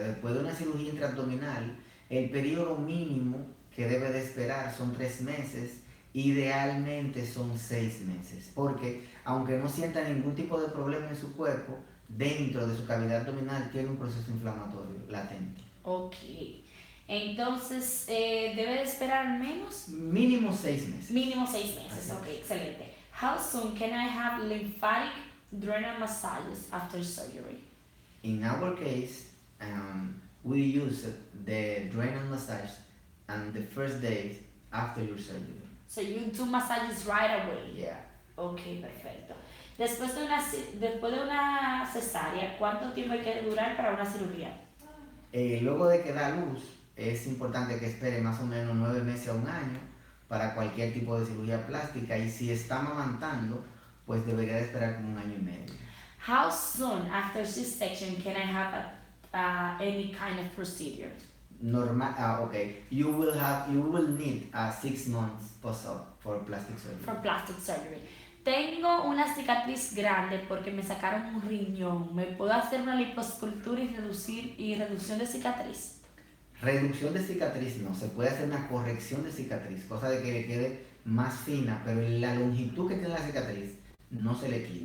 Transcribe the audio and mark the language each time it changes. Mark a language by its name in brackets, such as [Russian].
[Spanish] Después de una cirugía intraabdominal, el periodo mínimo que debe de esperar son 3 meses, idealmente son 6 meses, porque aunque no sienta ningún tipo de problema en su cuerpo, dentro de su cavidad abdominal tiene un proceso inflamatorio latente. Ok. Entonces, ¿debe de esperar al menos? Mínimo 6 meses. Mínimo 6 meses, ok, excelente. [English] How soon can I have lymphatic drainage massages after surgery? In our case, we use the drainage massage on the first days after your surgery. So you do massages right away? Yeah. [Spanish] Ok, perfecto. Después de una cesárea, ¿cuánto tiempo hay que durar para una cirugía? Luego de que da luz, es importante que espere más o menos 9 meses a un año para cualquier tipo de cirugía plástica, y si está amamantando, pues debería de esperar como 1 año y medio. [English] How soon after C-section can I have any kind of procedure? Okay. You will need 6 months post-op for plastic surgery. For plastic surgery. [Spanish] Tengo una cicatriz grande porque me sacaron un riñón. ¿Me puedo hacer una liposcultura y reducción de cicatriz? Reducción de cicatriz no, se puede hacer una corrección de cicatriz, cosa de que le quede más fina, pero la longitud que tiene la cicatriz no se le quita.